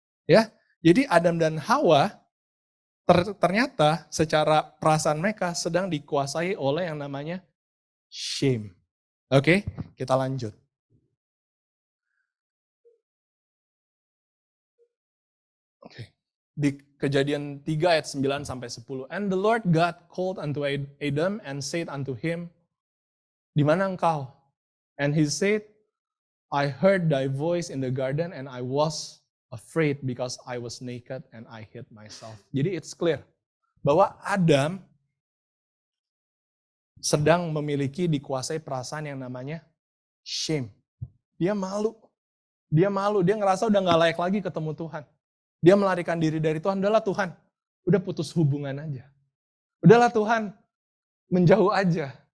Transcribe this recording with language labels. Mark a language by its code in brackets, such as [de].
[id] Ya, jadi Adam dan Hawa ternyata secara perasaan mereka sedang dikuasai oleh yang namanya shame. Oke, kita lanjut. Oke. Di Kejadian 3 ayat 9 sampai 10. [en] And the Lord God called unto Adam and said unto him, [id] di mana engkau? [en] And he said, I heard thy voice in the garden and I was afraid because I was naked and I hid myself. [id] Jadi [en] it's clear [id] bahwa Adam sedang memiliki dikuasai perasaan yang namanya shame. Dia malu. Dia ngerasa udah gak layak lagi ketemu Tuhan. Dia melarikan diri dari Tuhan. Udahlah Tuhan, udah putus hubungan aja. Udahlah Tuhan, menjauh aja.